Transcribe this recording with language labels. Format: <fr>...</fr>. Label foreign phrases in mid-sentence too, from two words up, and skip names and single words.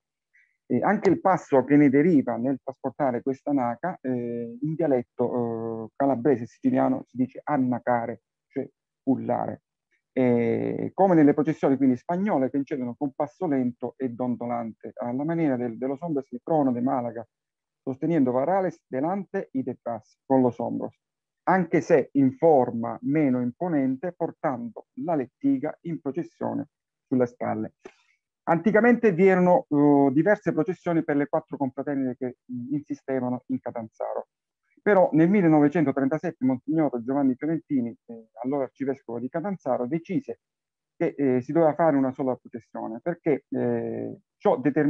<it>Anche il passo che ne deriva nel trasportare questa naca, in dialetto calabrese e siciliano si dice annacare, cioè pullare. Come nelle processioni quindi spagnole che incidono con passo lento e dondolante, alla maniera dello</it> <es>hombres di trono de Malaga, sosteniendo varales delante y detrás con los hombros,</es> <it>anche se in forma meno imponente, portando la lettiga in processione sulle spalle. Anticamente vi erano diverse processioni per le 4 confraternite che insistevano in Catanzaro. Però nel 1937 Monsignor Giovanni Fiorentini, allora arcivescovo di Catanzaro, decise che si doveva fare una sola processione perché ciò</it>